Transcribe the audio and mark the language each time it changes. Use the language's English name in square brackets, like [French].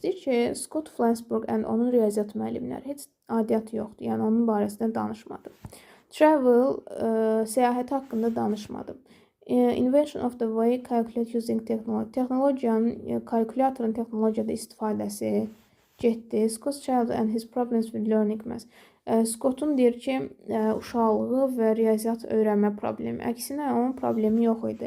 [Azerbaijani] Deyir ki, Scott Flashburg and onun riyaziyyat müəllimləri. Heç adiyyat yoxdur, yəni onun barəsində danışmadım. [English] Travel, [Azerbaijani] səyahət haqqında danışmadım. [English] Invention of the way calculate using technology. [Azerbaijani] Texnologiyanın, kalkulatorun texnologiyada istifadəsi getdi. [English] Scott's child and his problems with learning math. [Azerbaijani] Scott'un deyir ki, uşaqlığı və riyaziyyat öyrənmə problemi. Əksinə, onun problemi yox idi.